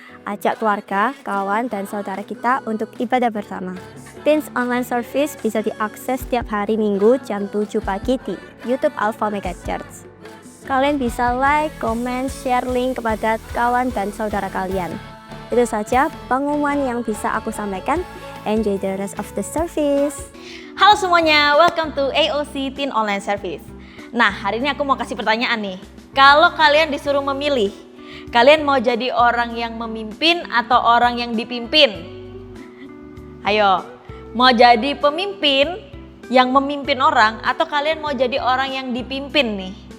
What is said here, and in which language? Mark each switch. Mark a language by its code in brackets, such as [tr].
[id] Ajak keluarga, kawan, dan saudara kita untuk ibadah bersama. Teens online service bisa diakses setiap hari Minggu jam 7 pagi di YouTube Alpha Mega Church. Kalian bisa [en] like, comment, share link [id] kepada kawan dan saudara kalian. Itu saja pengumuman yang bisa aku sampaikan. [en] Enjoy the rest of the service. [id] Halo semuanya, [en] welcome to AOC Teen Online Service. [id] Nah, hari ini aku mau kasih pertanyaan nih. Kalau kalian disuruh memilih, kalian mau jadi orang yang memimpin atau orang yang dipimpin? Ayo, mau jadi pemimpin yang memimpin orang atau kalian mau jadi orang yang dipimpin nih?